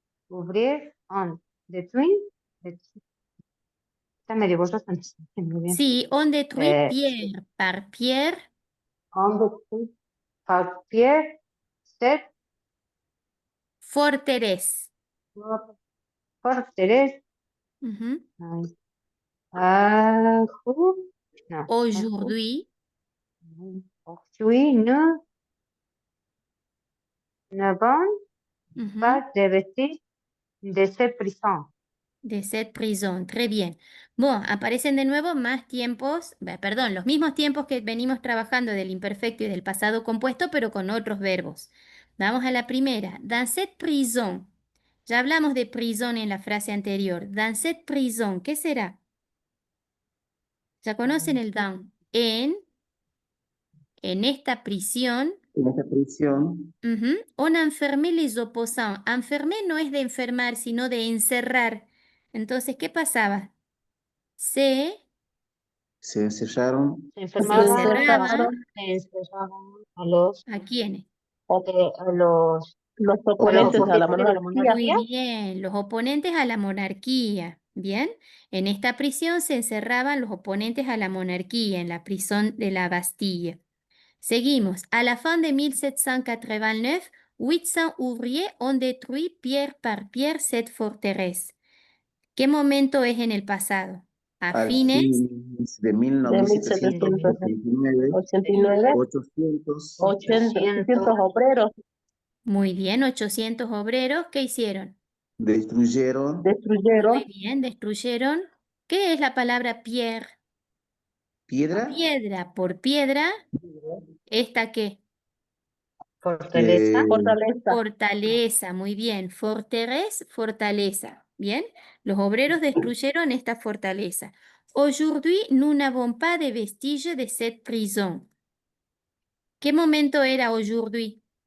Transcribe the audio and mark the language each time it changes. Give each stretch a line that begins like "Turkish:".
French: ouvrir on détruit,
Spanish: está medio borroso, no sé muy bien.
French: Sí, on détruit Eh, pierre par pierre. On détruit par pierre cette Forteresse. forteresse. Ujú.
Spanish: No,
French: Aujourd'hui, aujourd'hui, nous n'avons ujú, pas de vestige de cette prison. de cette prison. Très bien.
Spanish: Bueno, aparecen de nuevo más tiempos, perdón, los mismos tiempos que venimos trabajando del imperfecto y del pasado compuesto, pero con otros verbos. Vamos a la primera.
French: Dans cette prison.
Spanish: Ya hablamos de prison en la frase anterior.
French: Dans cette prison,
Spanish: ¿qué será? Ya conocen el dans. En esta prisión. En esta prisión Ujú.
French: On enfermé les opposants.
Spanish: Enfermé no es de enfermar, sino de encerrar. Entonces, ¿qué pasaba? Se se encerraron Se encerraban encerraban a los, ¿a quiénes? a los Los oponentes a la opositores de la monarquía. Muy bien, los oponentes a la monarquía. Bien, en esta prisión se encerraban los oponentes a la monarquía, en la prisión de la Bastilla. Seguimos.
French: À la fin de 1789, 800 ouvriers ont détruit pierre par pierre cette forteresse.
Spanish: ¿Qué momento es en el pasado? A al fines fin de De 1789, 1789, 800 800 obreros Muy bien, 800 obreros, ¿qué hicieron? destruyeron destruyeron Muy bien, destruyeron. ¿Qué es la palabra pierre? piedra, Piedra por piedra. ¿Esta qué? fortaleza. fortaleza. Fortaleza, muy bien. Forteresse, fortaleza. Bien, los obreros destruyeron esta fortaleza.
French: Aujourd'hui, nous n'avons pas de vestiges de cette prison.
Spanish: ¿Qué momento era aujourd'hui?